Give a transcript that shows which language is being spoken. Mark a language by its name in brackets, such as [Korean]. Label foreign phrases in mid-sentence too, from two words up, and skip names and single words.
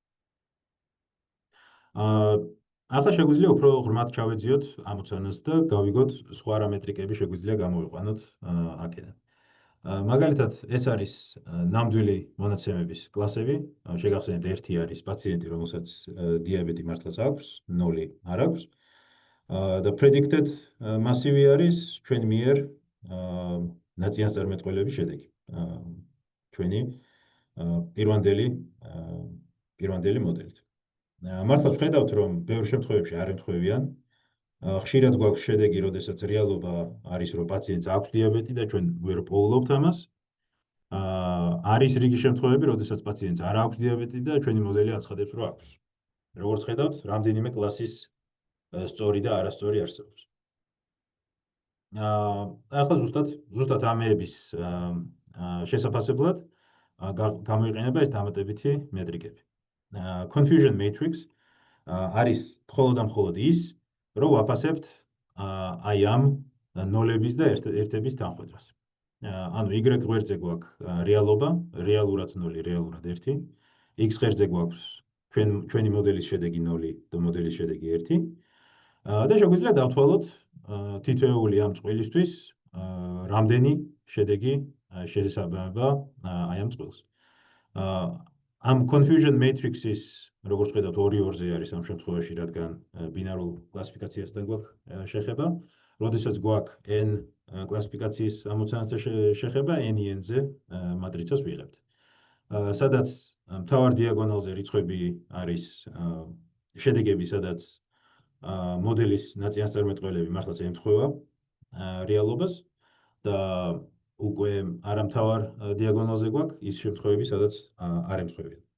[Georgian] ახლა შეგვიძლია უფრო ღრმად ჩავეძიოთ ამოცანას და გავიგოთ სხვა რა მეტრიკები შეგვიძლია გამოვიყვანოთ აქედან. მაგალითად, ეს არის ნამდვილი მონაცემების კლასები. შეგახსენებთ, ერთი არის პაციენტი, რომელსაც დიაბეტი მართლაც აქვს, 0 არ აქვს. და [English] predicted massive [Georgian] არის ჩვენ მიერ ნაციონალწარმეტყველების შედეგი. ჩვენი პირვანდელი მოდელით. მართლაც ვხედავთ, რომ ბევრ შემთხვევებში არ ემთხვევიან. ხშირად გვაქვს შედეგი, როდესაც რეალობა არის, რომ პაციენტს აქვს დიაბეტი და ჩვენ ვერ პოულობთ ამას. არის რიგი შემთხვევები, როდესაც პაციენტს არ აქვს დიაბეტი და ჩვენი მოდელი აცხადებს, რომ აქვს. როგორც ხედავთ, რამდენიმე კლასის სწორი და არასწორი არსებობს. ახლა ზუსტად ამეების შესაფასებლად გამოიყენება ეს დამატებითი მეტრიკები. [English] Confusion matrix [Georgian] არის მხოლოდ და მხოლოდ ის, რომ ვაფასებთ აი ამ ნოლების და ერთების თანხვედრას. ანუ y გვერდზე გვაქვს რეალობა, რეალურად 0, რეალურად 1, x ღერძზე გვაქვს ჩვენი მოდელის შედეგი 0 და მოდელის შედეგი 1. და შეგვიძლია დავთვალოთ თითოეული ამ წყვილისთვის რამდენი შედეგი შესაბამება აი ამ წყვილს. ამ [English] confusion matrix-ის, [Georgian] როგორც ხედავთ, 2-2-ზე არის ამ შემთხვევაში, რადგან ბინარულ კლასიფიკაციასთან გვაქვს შეხება. როდესაც გვაქვს n კლასიფიკაციის ამოცანასთან შეხება n-ზე მატრიცას ვიღებთ. სადაც მთავარ დიაგონალზე რიცხვები არის შედეგები, სადაც მოდელის ნაწილსწარმეტყველები მართლაც ემთხვევა რეალობას და უკვე არამთავარ დიაგონალზე გვაქვს ის შემთხვევები, სადაც არ ემთხვევიან.